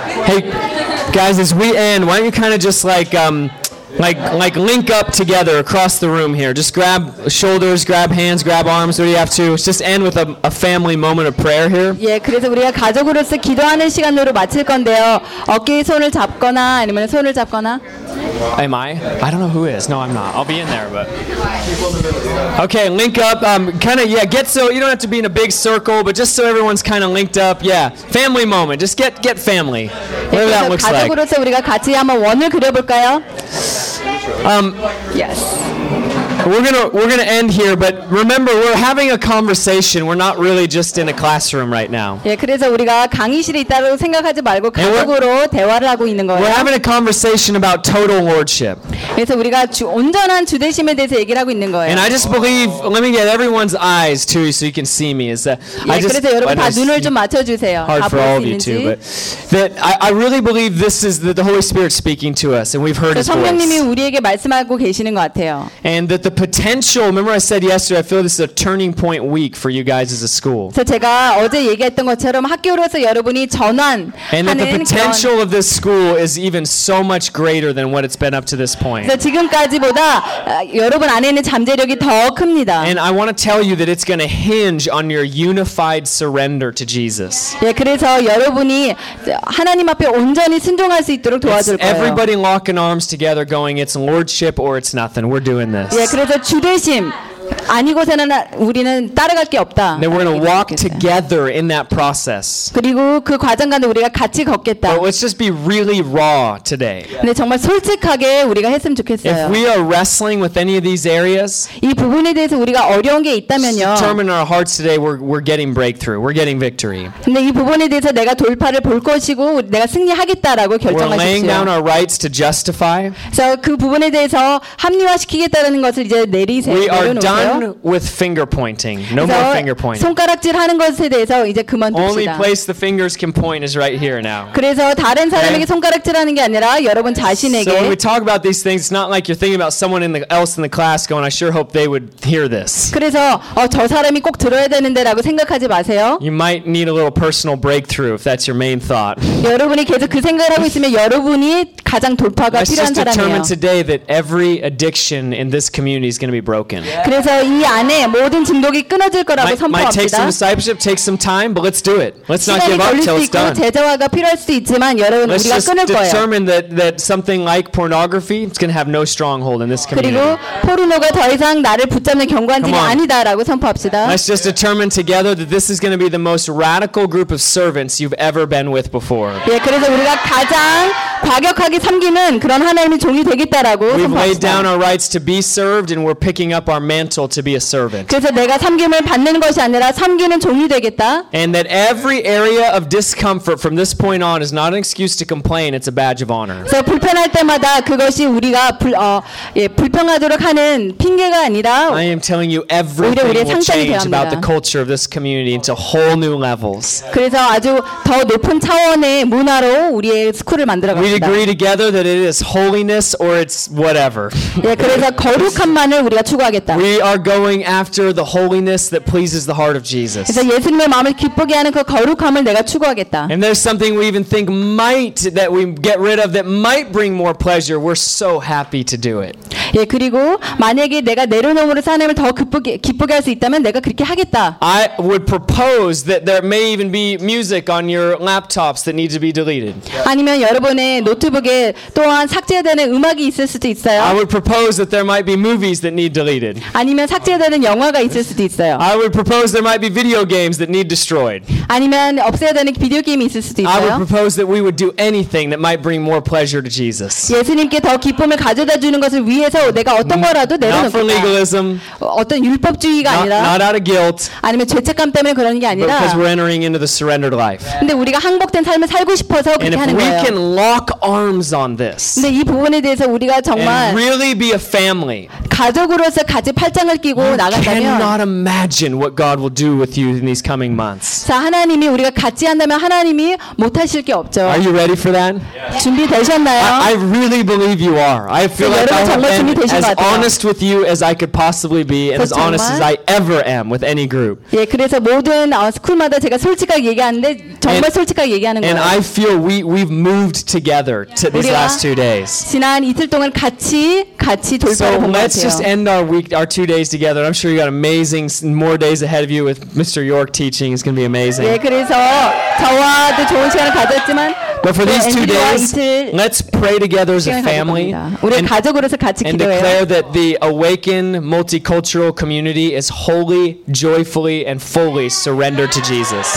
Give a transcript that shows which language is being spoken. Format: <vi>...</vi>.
<en>Hey, guys, as we end, why don't you kind of just like link up together across the room here. Just grab shoulders, grab hands, grab arms, whatever you have to. Just end with a family moment of prayer here.</en> <ko>예, 그래서 우리가 가족으로서 기도하는 시간으로 마칠 건데요. 어깨에 손을 잡거나 아니면 손을 잡거나.</ko> <en>Am I? I don't know who is. No, I'm not. I'll be in there, but. Okay, link up. You don't have to be in a big circle, but just so everyone's kind of linked up. Yeah, family moment. Just get family. Whatever that looks like.</en> <ko>가족으로서 우리가 같이 한번 원을 그려볼까요?</ko> <en>Yes. We're gonna end here, but remember we're having a conversation. We're not really just in a classroom right now.</en> <ko>예, 그래서 우리가 강의실에 있다고 생각하지 말고 가족으로 대화를 하고 있는 거예요.</ko> <en>We're having a conversation about total lordship.</en> <ko>그래서 우리가 온전한 주대심에 대해서 얘기를 하고 있는 거예요.</ko> <en>And I just believe. Let me get everyone's eyes too, so you can see me. Is that?</en> <ko>예,</ko> <en>I just,</en> <ko>그래서 여러분 다 눈을 좀 맞춰주세요.</ko> <en>Hard for all of you too, but that I really believe this is the Holy Spirit speaking to us, and we've heard His voice.</en> <ko>성령님이 우리에게 말씀하고 계시는 것 같아요.</ko> <en>And that the potential. Remember, I said yesterday. I feel this is a turning point week for you guys as a school. So</en> <ko>제가 어제 얘기했던 것처럼 학교로서 여러분이 전환하는</ko> <en>And that the potential of this school is even so much greater than what it's been up to this point.</en> <ko>그래서 지금까지보다 여러분 안에 있는 잠재력이 더 큽니다.</ko> <en>And I want to tell you that it's going to hinge on your unified surrender to Jesus.</en> <ko>예, 그래서 여러분이 하나님 앞에 온전히 순종할 수 있도록 도와줄 거예요.</ko> <en>Everybody locking arms together, going, it's lordship or it's nothing. We're doing this.</en> <ko>그래서 주대심 아니고서는 우리는 따라갈 게 없다.</ko> <en>Then we're going to walk together in that process.</en> <ko>그리고 그 과정 가운데 우리가 같이 걷겠다.</ko> <en>But let's just be really raw today.</en> <ko>근데 정말 솔직하게 우리가 했으면 좋겠어요.</ko> <en>If we are wrestling with any of these areas,</en> <ko>이 부분에 대해서 우리가 어려운 게 있다면요.</ko> <en>Determine our hearts today. We're getting breakthrough. We're getting victory.</en> <ko>근데 이 부분에 대해서 내가 돌파를 볼 것이고 내가 승리하겠다라고 결정하십시오.</ko> <en>We're laying down our rights to justify.</en> <ko>그래서 그 부분에 대해서 합리화시키겠다는 것을 이제 내리세요.</ko> <en>With finger pointing, no more finger pointing.</en> <ko>손가락질 하는 것에 대해서 이제 그만둡시다.</ko> <en>Only place the fingers can point is right here now.</en> <ko>그래서 다른 사람에게 okay. 손가락질 하는 게 아니라 여러분 자신에게.</ko> <en>So when we talk about these things, it's not like you're thinking about someone else in the class going, "I sure hope they would hear this."</en> <ko>그래서 저 사람이 꼭 들어야 되는데라고 생각하지 마세요.</ko> <en>You might need a little personal breakthrough if that's your main thought.</en> <ko>여러분이 계속 그 생각을 하고 있으면 여러분이 가장 돌파가</ko> <en>Let's</en> <ko>필요한 사람이에요.</ko> <en>Let's just determine today that every addiction in this community is going to be broken.</en> <ko>그래서 이 안에 모든 중독이 끊어질 거라고 선포합니다.</ko> <en>Might take some discipleship, take some time, but let's do it. Let's not give up till it's done.</en> <ko>시간이 걸릴 수 있고 제자화가 필요할 수 있지만 여러분</ko> <en>let's</en> <ko>우리가 끊을 거예요.</ko> <en>Let's just determine that something like pornography is going to have no stronghold in this community.</en> <ko>그리고 포르노가 더 이상 나를 붙잡는 경관들이 아니다라고 선포합시다.</ko> <en>Let's just determine together that this is going to be the most radical group of servants you've ever been with before.</en> <ko>예, 그래서 우리가 가장 과격하게 섬기는 그런 하나님의 종이 되겠다라고 선포합니다.</ko> <en>We've laid down our rights to be served, and we're picking up our mantle. To be a servant.</en> <ko>그래서 내가 섬김을 받는 것이 아니라 섬기는 종이 되겠다.</ko> <en>And that every area of discomfort from this point on is not an excuse to complain. It's a badge of honor.</en> <ko>그래서 불편할 때마다 그것이 우리가 불평하도록 하는 핑계가 아니라.</ko> <en>I am telling you, everything will change about the culture of this community into whole new levels.</en> <ko>그래서 아주 더 높은 차원의 문화로 우리의 스쿨을 만들어갑니다.</ko> <en>We agree together that it is holiness or it's whatever.</en> <ko>예, 그래서 거룩함만을 우리가 추구하겠다.</ko> <en>We are going after the holiness that pleases the heart of Jesus.</en> <ko>그래서 예수님의 마음을 기쁘게 하는 그 거룩함을 내가 추구하겠다.</ko> <en>And there's something we even think might that we get rid of that might bring more pleasure. We're so happy to do it.</en> <ko>예, 그리고 만약에 내가 내려놓음으로 사람을 더 기쁘게 할 수 있다면 내가 그렇게 하겠다.</ko> <en>I would propose that there may even be music on your laptops that need to be deleted.</en> <ko>아니면 여러분의 노트북에 또한 삭제해야 되는 음악이 있을 수도 있어요.</ko> <en>I would propose that there might be movies that need deleted.</en> <ko>아니면 삭제해야 되는 영화가 있을 수도 있어요.</ko> <en>I would propose there might be video games that need destroyed.</en> <ko>아니면 없애야 되는 비디오 게임이 있을 수도 있어요.</ko> <en>I would propose that we would do anything that might bring more pleasure to Jesus.</en> <ko>예수님께 더 기쁨을 가져다 주는 것을 위해서 내가 어떤 거라도 내려놓겠다.</ko> <en>Not for legalism.</en> <ko>어떤 율법주의가 아니라.</ko> <en>Not out of guilt.</en> <ko>아니면 죄책감 때문에 그런 게 아니라.</ko> <en>Because we're entering into the surrendered life.</en> <ko>근데 우리가 항복된 삶을 살고 싶어서 그렇게 하는 거예요.</ko> <en>And if we can lock arms on this.</en> <ko>근데 이 부분에 대해서 우리가 정말</ko> <en>really be a family.</en> <ko>가족으로서 같이 팔짱을 끼고 나간다면</ko> <en>I cannot imagine what God will do with you in these coming months.</en> <ko>자, 하나님이 우리가 같이 한다면 하나님이 못 하실 게 없죠.</ko> <en>Are you ready for that?</en> <ko>준비되셨나요?</ko> <en>I really believe you are. I feel like I have been as honest with you as I could possibly be and as honest as I ever am with any group.</en> <ko>예, 그래서 모든 스쿨마다 제가 솔직하게 얘기하는데 정말 솔직하게 얘기하는 거예요.</ko> <en>And I feel we've moved together to these last 2 days.</en> <ko>지난 이틀 동안 같이 돌파를 본 것 같아요.</ko> <en>Let's just end our 2 days together. I'm sure you got amazing more days ahead of you with Mr. York teaching. It's going to be amazing.</en> <ko>예, 그래서 저와도 좋은 시간을 가졌지만</ko> <en>But for these 2 days, let's pray together as a family and declare that the Awaken multicultural community is wholly, joyfully, and fully surrendered to Jesus.</en>